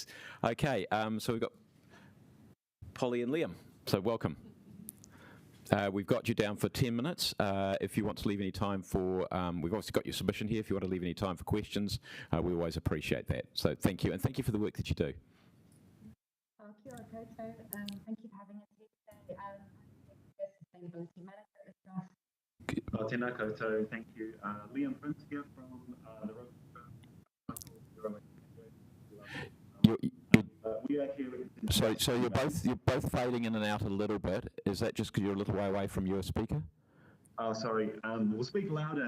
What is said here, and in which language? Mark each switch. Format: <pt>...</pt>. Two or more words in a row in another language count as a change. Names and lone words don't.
<en>Okay, so we've got Polly and Liam. So welcome. We've got you down for 10 minutes. If you want to leave any time for, we've obviously got your submission here. If you want to leave any time for questions, we always appreciate that. So thank you, and thank you for the work that you do.</en> <mi>Kia ora koutou.</mi> <en>Thank you for having us here today. Sustainability Manager.</en> <mi>Tēnā koutou,</mi> <en>thank you. Liam Prince here from the we are here. So you're both fading in and out a little bit. Is that just because you're a little way away from your speaker? Oh, sorry. We'll speak louder.</en>